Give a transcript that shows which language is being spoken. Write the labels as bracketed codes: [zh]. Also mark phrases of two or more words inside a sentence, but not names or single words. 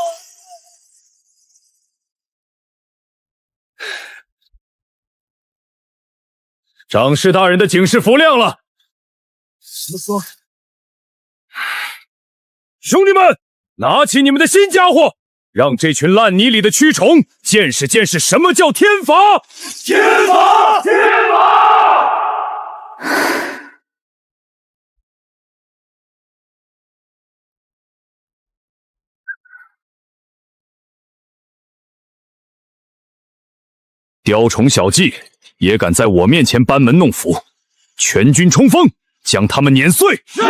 [zh] 長師大人的警示符亮了。兄弟們， 拿起你们的新家伙，让这群爛泥裡的蛆蟲見識見識什麼叫天罰！天罰！天罰！雕蟲小技也敢在我面前班門弄斧，全軍衝鋒，將他們碾碎！